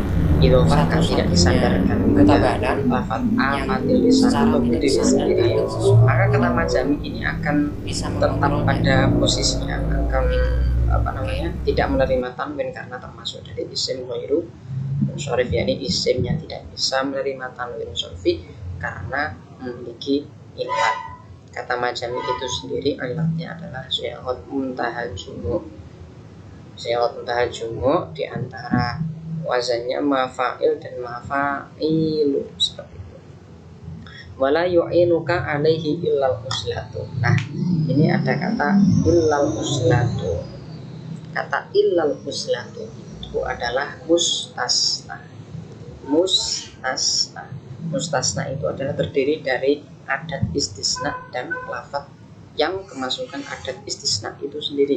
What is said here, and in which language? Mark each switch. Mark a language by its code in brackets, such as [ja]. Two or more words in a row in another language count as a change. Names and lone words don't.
[id] diidhofahkan, tidak disandarkan pada lafadz [ar] afatil lisan [id] atau berdiri sendiri, maka kata majami ini akan tetap pada posisinya, akan tidak menerima tanwin karena termasuk dari [ar] isim ghairu munsharif, [id] yakni isim yang tidak bisa menerima tanwin syarfi karena memiliki ilat. Kata majami itu sendiri ilatnya adalah [ar] syi'at muntahal jumu'. Syi'at muntahal jumu' [id] di antara wazannya mafa'il dan mafa'ilu, seperti itu. [ar] Wala yu'inuka alaihi illal uslatu. [id] Nah, ini ada kata [ar] illal uslatu. [id] Kata [ar] illal uslatu [id] itu adalah mustasna. Mustasna itu adalah terdiri dari [ar] adat istisna [id] dan lafadz yang kemasukan [ar] adat istisna [id] itu sendiri.